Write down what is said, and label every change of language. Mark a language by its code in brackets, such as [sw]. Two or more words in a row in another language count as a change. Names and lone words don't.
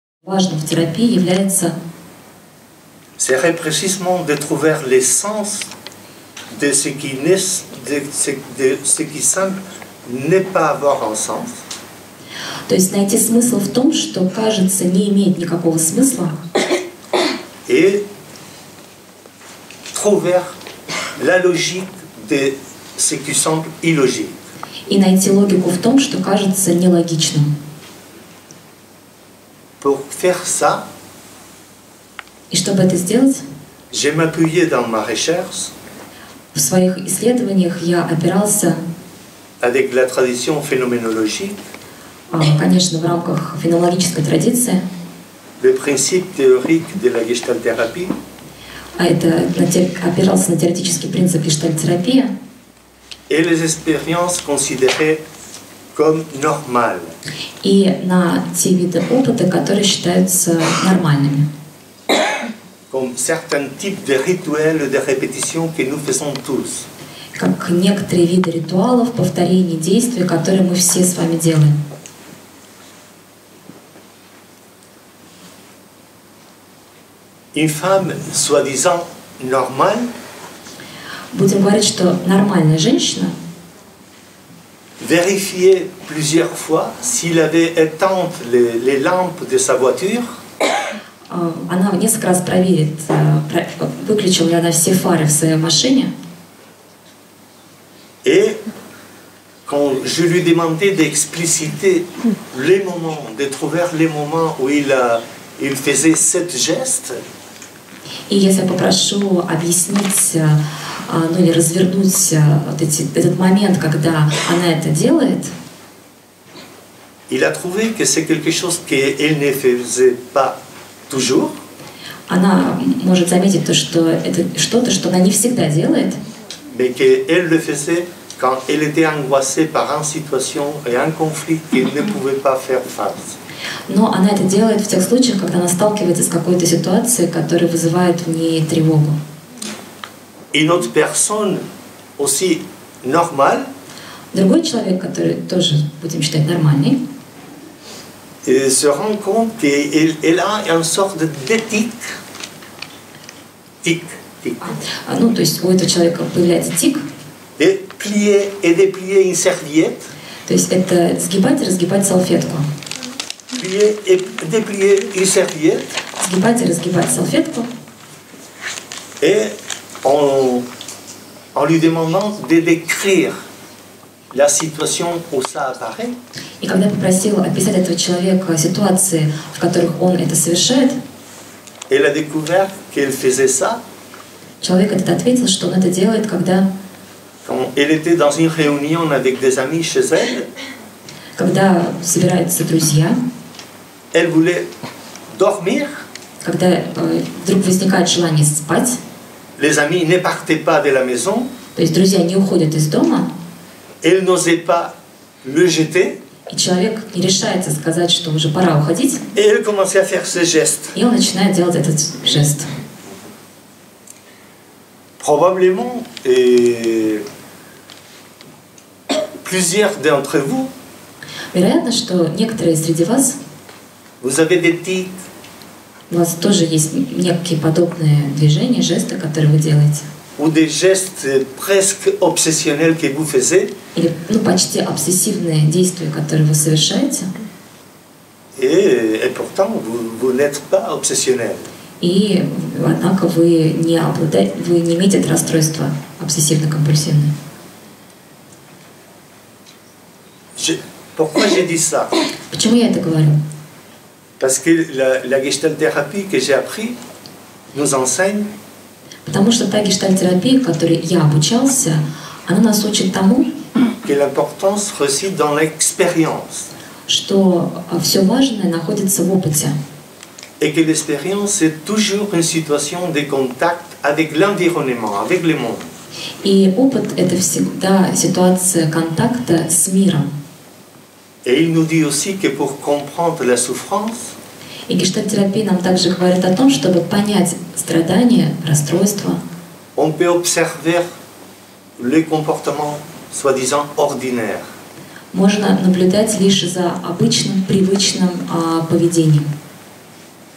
[ru] Важным в терапии является [fr] c'est précisément de trouver l'essence de ce qui semble ne pas avoir un sens. [ru] То есть найти смысл в том, что, кажется, не имеет никакого смысла. [fr] Et trouver la logique de ce qui semble illogique. [ru] И найти логику в том, что кажется нелогичным. [fr] Pour faire ça, [ru] И чтобы это сделать, [fr] j'ai m'appuyé dans ma recherche [ru] в своих исследованиях я опирался, [fr] avec la tradition phénoménologique, [ru] конечно, в рамках феноменологической традиции, [fr] le principe théorique de la gestalthérapie, [ru] а это опирался на теоретический принцип гештальт-терапии, [fr] et les expériences considérées comme normales. [ru] и на те виды опыта, которые считаются нормальными. [fr] Comme certains types de rituels de répétition que nous faisons tous. [ru] Как некоторые виды ритуалов, повторений действий, которые мы все с вами делаем. [fr] Une femme soi-disant normale [ru] Будем говорить, что нормальная женщина [fr] vérifiait plusieurs fois s'il avait éteint les lampes de sa voiture. [ru] Она несколько раз проверит, выключила ли она все фары в своей машине. [fr] Et quand je lui demandais d'expliciter les moments, de trouver les moments où il faisait ce geste, [ru] И если я попрошу объяснить, ну или развернуть этот момент, когда она это делает, [fr] il a trouvé que c'est quelque chose qu'elle ne faisait pas toujours. [ru] она может заметить то, что это что-то, что она не всегда делает, [fr] Mais qu'elle le faisait quand elle était angoissée par une situation et un conflit qu'elle ne pouvait pas faire face. [ru] но она это делает в тех случаях, когда она сталкивается с какой-то ситуацией, которая вызывает в ней тревогу. [fr] Une autre personne aussi normale [ru] Другой человек, который тоже, будем считать, нормальный, [fr] se rend compte qu'elle a une sorte d'éthique. Tic. [ru] ну то есть у этого человека появляется тик, [fr] De plier et déplier une serviette, [ru] то есть это сгибать и разгибать салфетку. [fr] plier et déplier une serviette, [ru] Сгибать и разгибать салфетку. [fr] et en lui demandant de décrire la situation où ça apparaît, [ru] И когда я попросила описать этого человека ситуации, в которых он это совершает, [fr] elle a découvert qu'elle faisait ça [ru] человек этот ответил, что он это делает, когда [fr] elle était dans une réunion avec des amis chez elle, [ru] собираются друзья, [fr] elle voulait dormir, [ru] когда вдруг возникает желание спать, [fr] les amis ne partaient pas de la maison, [ru] то есть друзья не уходят из дома, [fr] elle n'osait pas le jeter, [ru] и человек не решается сказать, что уже пора уходить, [fr] et elle commençait à faire ce geste. [ru] и он начинает делать этот жест. [fr] Probablement, plusieurs d'entre vous, [ru] Вероятно, что некоторые среди вас, [fr] vous avez des tics, [ru] у вас тоже есть некие подобные движения, жесты, которые вы делаете. [fr] ou des gestes presque obsessionnels que vous faisiez, [ru] Или почти обсессивные действия, которые вы совершаете, [fr] et pourtant vous n'êtes pas obsessionnel. [ru] и однако вы не имеете это расстройство обсессивно-компульсивное. [fr] Pourquoi j'ai dit ça? [ru] Почему я это говорю? [fr] Parce que la gestalthérapie que j'ai appris nous enseigne [ru] Потому что та гештальт-терапия, в которой я обучался, она нас учит тому, [fr] que l'importance réside dans l'expérience. [ru] Что все важное находится в опыте. [fr] Et que l'expérience c'est toujours une situation de contact avec l'environnement, avec le monde. [ru] И опыт — это всегда ситуация контакта с миром. [fr] Et il nous dit aussi que pour comprendre la souffrance, [ru] И гештальт-терапия нам также говорит о том, чтобы понять страдания, расстройства, [fr] on peut observer les comportements soi-disant ordinaires. [ru] можно наблюдать лишь за обычным, привычным поведением.